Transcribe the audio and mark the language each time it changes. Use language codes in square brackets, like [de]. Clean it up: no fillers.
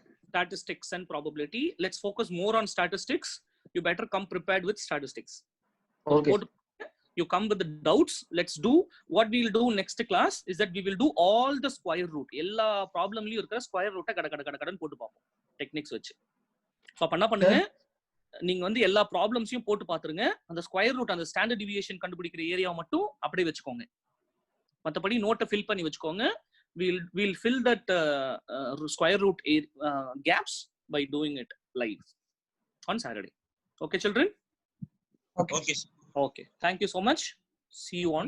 [en] Statistics and probability. Let's focus more on statistics. You better come prepared with statistics. Okay. You come with the doubts. Let's do what we will do next class is that we will do all the square root. [ta] எல்லா ப்ராப்ளம்லயும் இருக்கிற square ரூட்டை கடன்னு போட்டு பார்ப்போம் techniques வச்சு. So அப்ப என்ன பண்ணுங்க, நீங்க வந்து எல்லா ப்ராப்ளம்ஸையும் போட்டு பாத்துருங்க. அந்த ஸ்கொயர் ரூட், அந்த ஸ்டாண்டர்ட் டிவியேஷன் கண்டுபிடிக்கிற ஏரியாவை மட்டும் அப்படியே வச்சுக்கோங்க. மற்றபடி நோட்டை ஃபில் பண்ணி வச்சுக்கோங்க. [en] We'll fill that square root gaps by doing it live on Saturday. Okay, children? Okay, sir. Okay. Thank you so much. See you on